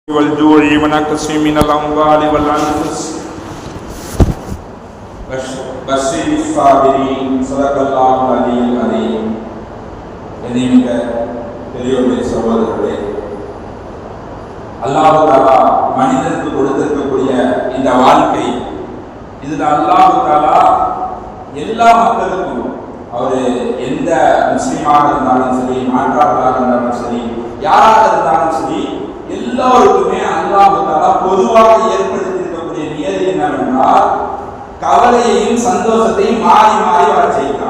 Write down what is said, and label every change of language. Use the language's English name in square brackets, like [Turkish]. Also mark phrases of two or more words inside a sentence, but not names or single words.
[Arabic] والجوع ونقص من الأموال والأنفس بشر الصابرين صدق الله العلي العظيم. [Tamil] என்னைமிக்க பெரியோர்களே, சகோதரர்களே, [Arabic] الله تعالى [Tamil] மனிதனுக்கு கொடுத்திருக்கக்கூடிய இந்த வாழ்க்கை, இதுல [Arabic] الله تعالى [Tamil] எல்லா மக்களுக்கும், அவர் எந்த முஸ்லீமாக இருந்தாலும் சரி, மாற்றார்களாக இருந்தாலும் சரி, யாராக இருந்தாலும் சரி, எல்லோருக்குமே [Arabic] الله تعالى [Tamil] பொதுவாக ஏற்படுத்தியிருக்கக்கூடிய நியதி என்னவென்றால் கவலையையும் சந்தோஷத்தையும் மாறி மாறி வர செய்கிறான்.